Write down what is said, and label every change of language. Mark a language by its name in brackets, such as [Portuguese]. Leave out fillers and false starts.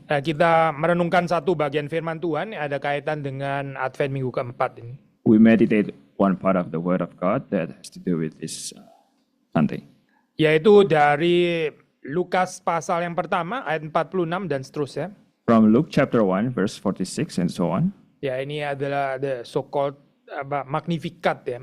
[Indonesian] Kita merenungkan satu bagian firman Tuhan yang ada kaitan dengan Advent minggu keempat ini. [English] We meditate one part of the Word of God that has to do with this Sunday. [Indonesian] Yaitu dari Lukas pasal yang pertama, ayat 46 dan seterusnya. [English] From Luke chapter 1, verse 46 and so on. [Indonesian] Ya, ini adalah the so-called Magnificat ya.